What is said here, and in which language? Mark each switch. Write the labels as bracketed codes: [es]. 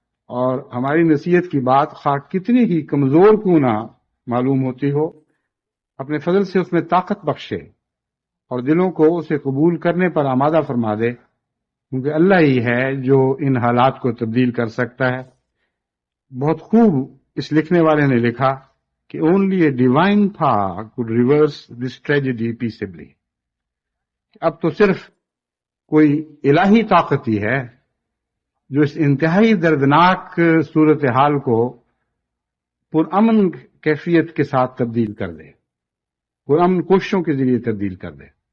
[ur] اور ہماری نصیحت کی بات خواہ کتنی ہی کمزور کیوں نہ معلوم ہوتی ہو، اپنے فضل سے اس میں طاقت بخشے اور دلوں کو اسے قبول کرنے پر آمادہ فرما دے، کیونکہ اللہ ہی ہے جو ان حالات کو تبدیل کر سکتا ہے. بہت خوب اس لکھنے والے نے لکھا کہ [en] only a divine power could reverse this tragedy peaceably. [ur] اب تو صرف کوئی الہی طاقت ہی ہے جو اس انتہائی دردناک صورتحال کو پرامن کیفیت کے ساتھ تبدیل کر دے، پرامن کوششوں کے ذریعے تبدیل کر دے.